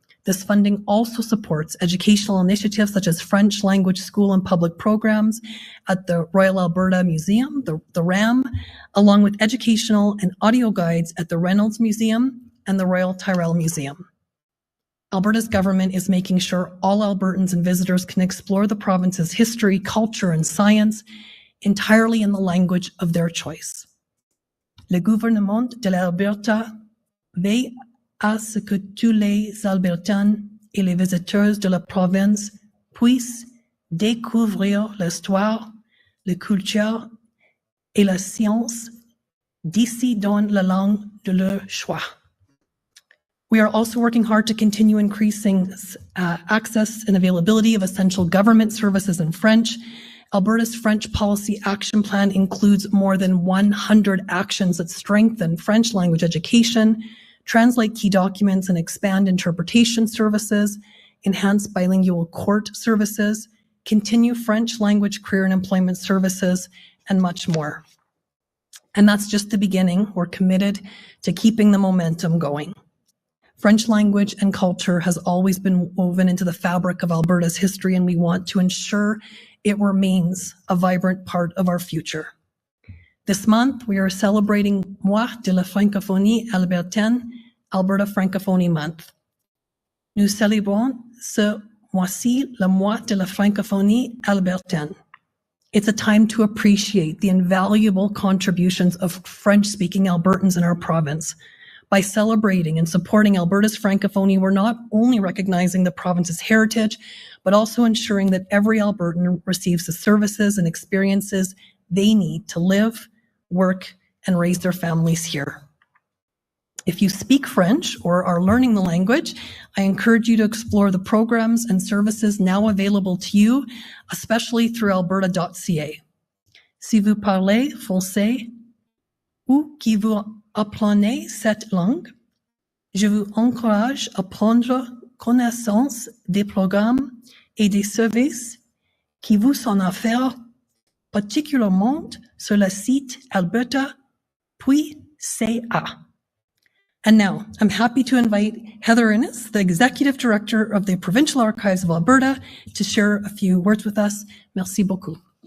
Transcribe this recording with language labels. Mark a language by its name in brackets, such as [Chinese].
[English] This funding also supports educational initiatives such as French language school and public programs at the Royal Alberta Museum, the RAM, along with educational and audio guides at the Reynolds Museum and the Royal Tyrrell Museum. Alberta's government is making sure all Albertans and visitors can explore the province's history, culture, and science entirely in the language of their choice. [French] Le gouvernement de l'Alberta veille à ce que tous les Albertains et les visiteurs de la province puissent découvrir l'histoire, la culture et la science d'ici dans la langue de leur choix. [English] We are also working hard to continue increasing access and availability of essential government services in French. Alberta's French Policy Action Plan includes more than 100 actions that strengthen French language education, translate key documents and expand interpretation services, enhance bilingual court services, continue French language career and employment services, and much more. And that's just the beginning. We're committed to keeping the momentum going. French language and culture has always been woven into the fabric of Alberta's history, and we want to ensure it remains a vibrant part of our future. This month, we are celebrating Mois de la Francophonie Albertaine, Alberta Francophonie Month. [French] Nous célébrons ce mois-ci le Mois de la Francophonie Albertaine. [English] It's a time to appreciate the invaluable contributions of French-speaking Albertans in our province. By celebrating and supporting Alberta's Francophonie, we're not only recognizing the province's heritage, but also ensuring that every Albertan receives the services and experiences they need to live, work, and raise their families here. If you speak French or are learning the language, I encourage you to explore the programs and services now available to you, especially through alberta.ca. [French] Si vous parlez français ou que vous apprenez cette langue, je vous encourage à prendre connaissance des programmes et des services qui vous sont offerts, particulièrement sur le site alberta.ca. [English] And now, I'm happy to invite Heather Innes, the Executive Director of the Provincial Archives of Alberta, to share a few words with us. [French] Merci beaucoup.